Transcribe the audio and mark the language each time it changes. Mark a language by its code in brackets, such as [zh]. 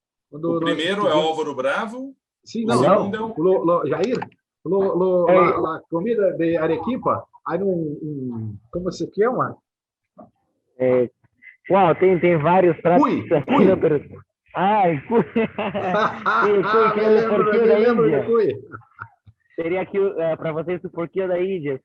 [pt] O primeiro é Álvaro Bravo. Sim, o segundo é o Jair. [es] La comida de Arequipa, hay ¿cómo se llama? [pt] Uau, tem vários pratos aqui no Peru. Cuy. Me lembro de cuy. Seria aqui para vocês o porquinho da Índia.